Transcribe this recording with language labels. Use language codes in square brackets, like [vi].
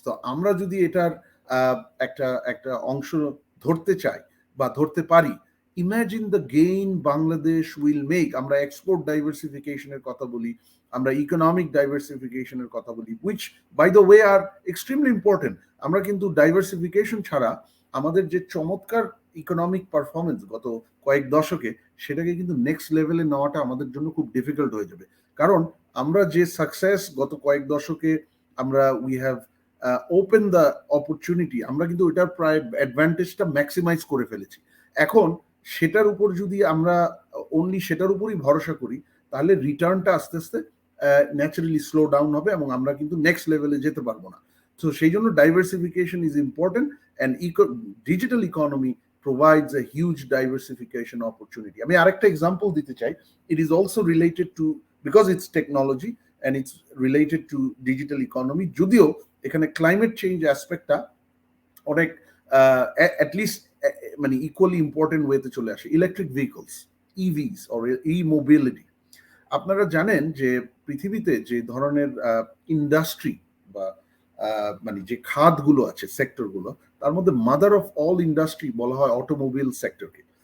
[bn] তো আমরা যদি এটার একটা অংশ ধরতে চাই বা ধরতে পারি, [en] imagine the gain Bangladesh will make. [bn] আমরা [en] export diversification [bn] এর কথা বলি, আমরা [en] economic diversification [bn] এর কথা বলি, [en] which by the way are extremely important. [bn] আমরা কিন্তু diversification ছাড়া আমাদের যে চমৎকার ইকোনমিক পারফরমেন্স গত কয়েক দশকে, সেটাকে কিন্তু নেক্সট লেভেলে নেওয়াটা আমাদের জন্য খুব ডিফিকাল্ট হয়ে যাবে। কারণ আমরা যে সাকসেস গত কয়েক দশকে আমরা [en] we have open the opportunity, [bn] আমরা কিন্তু ওইটার প্রায় অ্যাডভান্টেজটা ম্যাক্সিমাইজ করে ফেলেছি। এখন সেটার উপর যদি আমরা অনলি সেটার উপরই ভরসা করি, তাহলে রিটার্নটা আস্তে আস্তে ন্যাচারালি স্লো ডাউন হবে এবং আমরা কিন্তু নেক্সট লেভেলে যেতে পারবো না। তো সেই জন্য [en] Diversification is important, and digital economy provides a huge diversification opportunity. [bn] আমি আরেকটা এক্সাম্পল দিতে চাই। [en] It is also related to, because it's technology and it's related to digital economy. [bn] যদিও এখানে ক্লাইমেট চেঞ্জ অ্যাসপেক্টটা অনেক অ্যাটলিস্ট মানে ইকুয়ালি ইম্পর্টেন্ট ওয়েতে চলে আসে। Electric vehicles, EVs or E mobility. আপনারা জানেন যে পৃথিবীতে যে ধরনের ইন্ডাস্ট্রি বা মানে যে খাতগুলো আছে, সেক্টরগুলো, তার মধ্যে [en] mother of all industry [bn] বলা হয় অটোমোবাইল সেক্টরকে।